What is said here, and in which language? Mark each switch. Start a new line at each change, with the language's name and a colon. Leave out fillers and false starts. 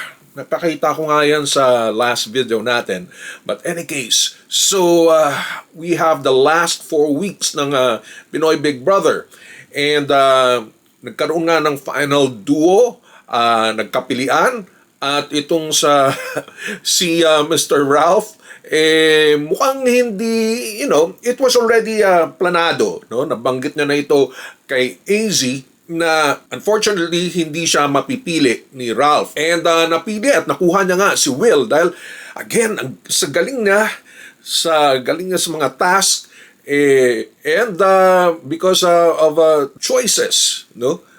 Filipino: Napakita ko nga yan sa last video natin.
English: But any case, so we have the last 4 weeks ng Pinoy Big Brother.
Filipino: And nagkaroon nga ng final duo, nagkapilian. At itong sa si Mr. Ralph, mukhang hindi,
English: it was already
Filipino: planado, no? Nabanggit niya na ito kay AZ na unfortunately hindi siya mapipili ni Ralph. And napili at nakuha niya nga si Will dahil again, sa galing niya sa mga task and
English: because of choices,
Filipino: no?